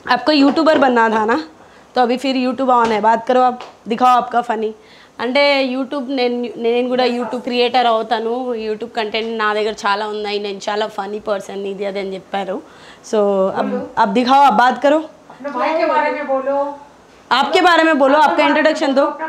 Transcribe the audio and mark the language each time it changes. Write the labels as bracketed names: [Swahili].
[Hindi] आपको यूट्यूबर बनना था ना, तो अभी फिर यूट्यूब ऑन है, बात करो, आप दिखाओ आपका फनी. [Telugu] అంటే యూట్యూబ్ నేను కూడా యూట్యూబ్ క్రియేటర్ అవుతాను, యూట్యూబ్ కంటెంట్ నా దగ్గర చాలా ఉన్నాయి, నేను చాలా ఫనీ పర్సన్, ఇది అది అని చెప్పారు. సో [Hindi] అబ్ దిఖాओ, అబ్ బాత్ కరో. भाई के बारे में बोलो, आपके बारे में बोलो, आपका इंट्रोडक्शन दो।